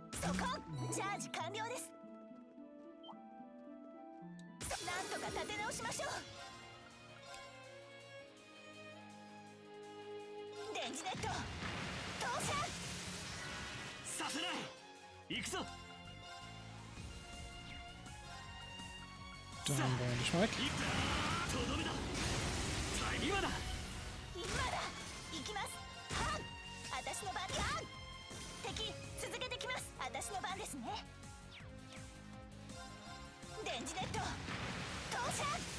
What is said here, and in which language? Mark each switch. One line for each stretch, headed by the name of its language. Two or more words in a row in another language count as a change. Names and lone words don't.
Japanese: ロコンチャージ完了です。なんとか立て直しましょう。電磁ネット投射させない。行くぞ。
German: Dann wollen wir nicht weg.
Japanese: とどめだ。今だ。今だ。行きます。はん。私の番にはん。敵続けてきます。私の番ですね。電磁ネット投射。